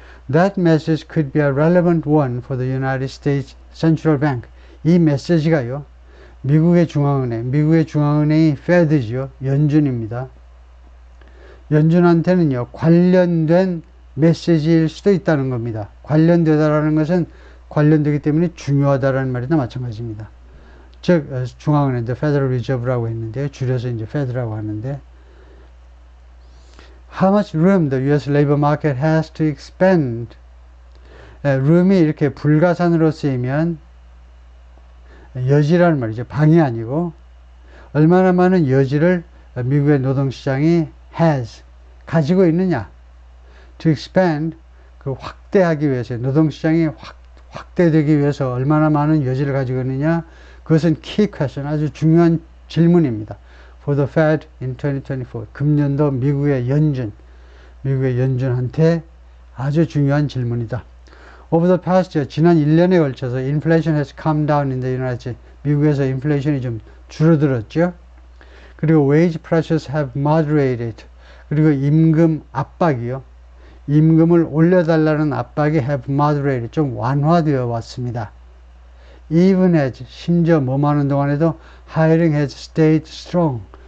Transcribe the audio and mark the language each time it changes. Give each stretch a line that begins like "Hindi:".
English: That message could be a relevant one for the United States Central Bank.
Korean: 이 메시지가요, 미국의 중앙은행이 Fed죠. 연준입니다. 연준한테는요, 관련된 메시지일 수도 있다는 겁니다. 관련되다라는 것은 관련되기 때문에 중요하다라는 말이나 마찬가지입니다. 즉, 중앙은행, the Federal Reserve라고 했는데요.
English: 줄여서 이제 Fed라고 하는데, how much room the US labor market has to expand.
Korean: room이 이렇게 불가산으로 쓰이면 여지라는 말이죠. 방이 아니고, 얼마나 많은 여지를 미국의 노동시장이 가지고 있느냐. to expand, 그 확대하기 위해서, 노동시장이 확대되기 위해서 얼마나 많은 여지를 가지고 있느냐. 그것은 key question, 아주 중요한 질문입니다.
English: For the Fed in 2024.
Korean: 금년도 미국의 연준한테 아주 중요한 질문이다.
English: Over the past year, 지난 1년에 걸쳐서 inflation has come down in the United States.
Korean: 미국에서 인플레이션이 좀 줄어들었죠.
English: 그리고 wage pressures have moderated.
Korean: 그리고 임금 압박이요. 임금을 올려달라는 압박이 have moderated. 좀 완화되어 왔습니다.
English: Even as, 심지어 뭐하는 동안에도 hiring has stayed strong.